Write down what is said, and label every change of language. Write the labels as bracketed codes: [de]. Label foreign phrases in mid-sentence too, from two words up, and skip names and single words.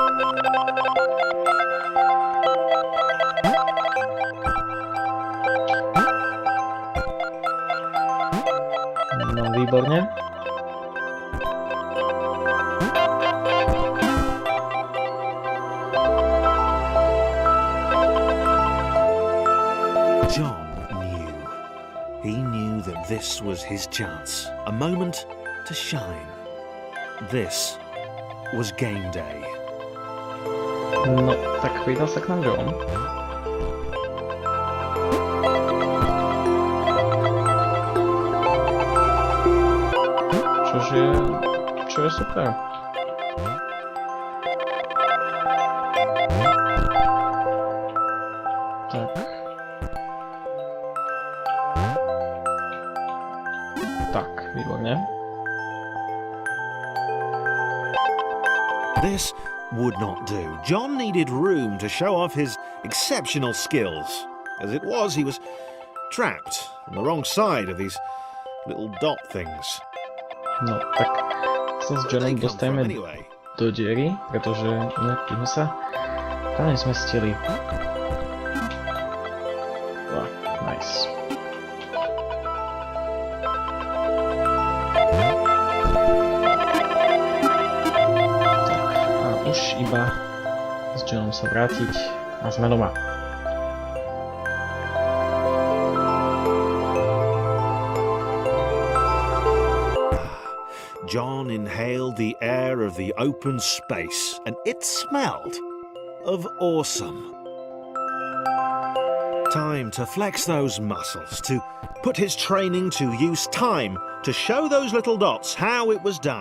[sk] No výborne. [en] John knew. He knew that this was his chance. A moment to shine. This was game day. [sk] No, tak pridal sa k nám John. Čo je super. Tak. Tak, výborne. [en] This would not do. John needed room to show off his exceptional skills. As it was, he was trapped on the wrong side of these little dot things. [sk] No, tak sa s Johnom dostajeme do diery, pretože inak by sme sa tam nezmestili. Nice. Tak, a už iba s Johnom sa vrátiť a sme doma. [en] John inhaled the air of the open space, and it smelled of awesome. Time to flex those muscles, to put his training to use, time to show those little dots how it was done.